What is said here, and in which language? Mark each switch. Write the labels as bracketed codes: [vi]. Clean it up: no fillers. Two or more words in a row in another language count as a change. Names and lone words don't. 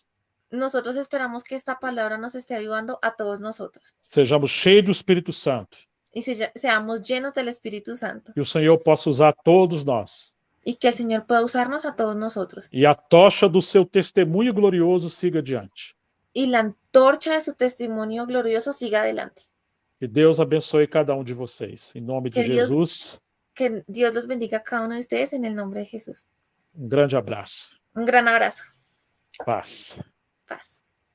[es] Nosotros esperamos que esta palabra nos esté ayudando a todos nosotros. [pt] Sejamos cheios do Espírito Santo. [es] Y seamos llenos del Espíritu Santo. [pt] Que o Senhor possa usar todos nós. [es] Y que el Señor pueda usarnos a todos nosotros. [pt] E a tocha do seu testemunho glorioso siga adiante. [es] Y la antorcha de su testimonio glorioso siga adelante. [pt] Que Deus abençoe cada um de vocês. Em nome de Jesus. [es] Que Dios los bendiga a cada uno de ustedes en el nombre de Jesús. [pt] Um grande abraço. [es] Un gran abrazo. [pt] Paz. [es] Paz.